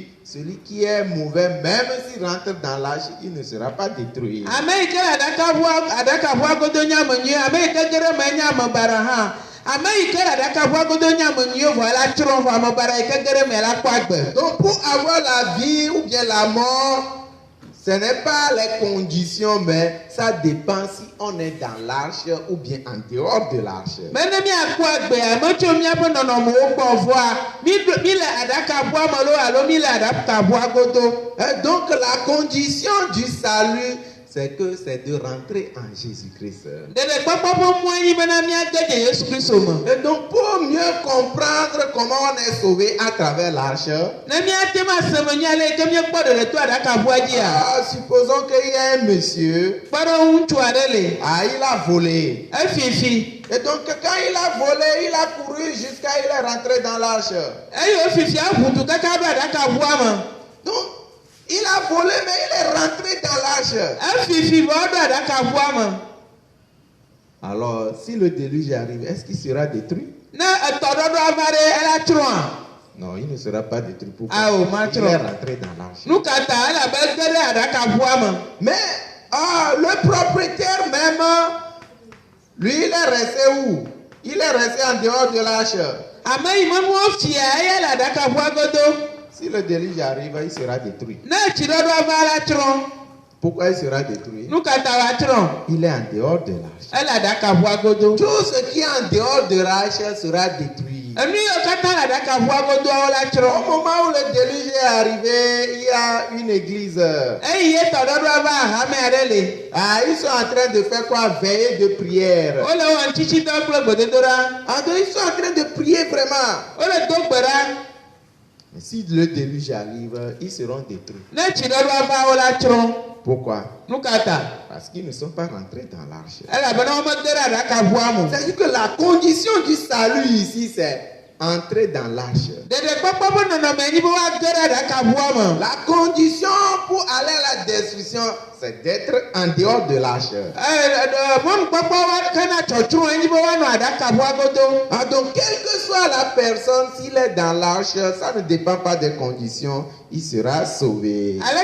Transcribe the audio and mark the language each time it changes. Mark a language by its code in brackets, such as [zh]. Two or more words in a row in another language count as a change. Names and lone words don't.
[fr] Celui qui est mauvais, même s'il rentre dans l'arche, il ne sera pas détruit. [ee] Ame yi ke le aɖakaʋua godo nye ame nyui, ame yi ke ge ɖe me nye ame bara hã. Ame yi ke le aɖakaʋua godo nye ame nyui vɔ la tsrɔ̃ vɔ ame bara yi ke ge ɖe me la kpɔ agbe. [fr] Donc, pour avoir la vie ou bien la mort, ce n'est pas les conditions, mais ça dépend si on est dans l'arche ou bien en dehors de l'arche. [ee] Mene miakpɔ agbea, metso míaƒe nɔnɔmewo gbɔ vɔa, mi le aɖakaʋua me lo alo mi le aɖakaʋua godo. [fr] Et donc, la condition du salut, c'est que c'est de rentrer en Jésus-Christ. [ee] Ɖeɖekpɔkpɔ ƒe mɔe nyi bena míage dze Yesu Kristo me. [fr] Et donc, pour mieux comprendre comment on est sauvé à travers l'arche, [ee] Ne míate ma se me nya le yi ke míekpɔ ɖeɖe to aɖakaʋua dzia. [fr] supposons qu'il y a un monsieur, [ee] Kpe ɖe ŋutsu aɖe le. [fr] il a volé. [ee] Efifi. [fr] Et donc, quand il a volé, il a couru jusqu'à il est rentré dans l'arche. [ee] Eye efifia ʋutu kaka ɖo aɖakaʋua me. [fr] Donc, il a volé, mais il est rentré dans l'arche. [ee] Efifi vɔ ɖo aɖakaʋua me. [fr] Alors, si le déluge arrive, est-ce qu'il sera détruit? [ee] Ne etɔɖɔɖɔa va ɖe ela tsrɔ̃a. [fr] Non, il ne sera pas détruit. Pourquoi? Ah, oh, Il est rentré dans l'arche. [ee] Nu ka ta elabe ge ɖe aɖakaʋua me. [fr] Mais le propriétaire même, lui, il est resté où? Il est resté en dehors de l'arche. [ee] Ame yi me nua fia eya le aɖakaʋua godo. [fr] Si le déluge arrive, il sera détruit. [ee] Ne tsiɖɔɖɔa va la tsrɔ̃. [fr] Pourquoi il sera détruit? [ee] Nu ka ta wa tsrɔ̃. [fr] Il est en dehors de l'arche. [ee] Ele aɖakaʋua godo. [fr] Tout ce qui est en dehors de l'arche sera détruit. [ee] Enu yiwo katã le aɖakaʋua godoawo la [fr] Au [ee] tsrɔ̃. [fr] moment où le déluge est arrivé, il y a une église. [ee] Eyi ye tɔɖɔɖɔa va ahame aɖe le. [fr] Ah, ils sont en train de faire quoi? Veiller de prière. [ee] Wole wɔ ŋtitsitɔ kple gbedodoɖa. [fr] Ah, donc ils sont en train de prier vraiment. [ee] Wole do gbe ɖa. [fr] Mais si le déluge arrive, ils seront détruits. [ee] Ne tsiɖɔɖɔa va wo la tsrɔ̃. [fr] Pourquoi? [ee] Nu ka ta. [fr] Parce qu'ils ne sont pas rentrés dans l'arche. [ee] Elabena wo mege ɖe aɖakaʋua me. [fr] C'est-à-dire que la condition du salut ici, c'est entrer dans l'arche. [ee] Ɖeɖekpɔkpɔ ƒe nɔnɔme nyi be woage ɖe aɖakaʋua me. [fr] La condition pour aller à la destruction, c'est d'être en dehors de l'arche. Donc, quelle que soit la personne, s'il est dans l'arche, ça ne dépend pas des conditions, il sera sauvé.